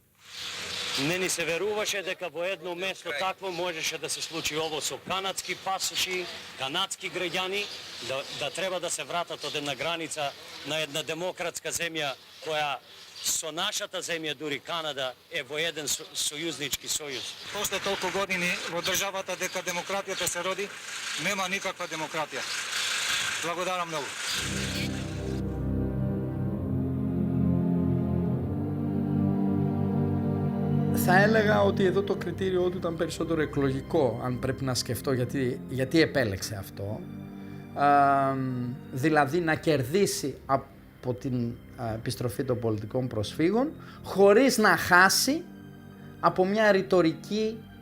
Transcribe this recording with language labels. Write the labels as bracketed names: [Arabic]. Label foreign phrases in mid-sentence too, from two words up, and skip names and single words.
[Macedonian] Не ни се веруваше дека во едно место такво можеше да се случи ово со канадски пасоши, канадски граѓани, да треба да се вратат од една граница на една демократска земја која со нашата земја, дури Канада, е во еден сојузнички сојуз. После толку години во државата дека демократијата се роди, нема никаква демократија. Благодарам многу. [Greek] Θα έλεγα ότι εδώ το κριτήριό του ήταν περισσότερο εκλογικό, αν πρέπει να σκεφτώ γιατί επέλεξε αυτό. Δηλαδή να κερδίσει από την επιστροφή των πολιτικών προσφύγων χωρίς να χάσει από μια ρητορική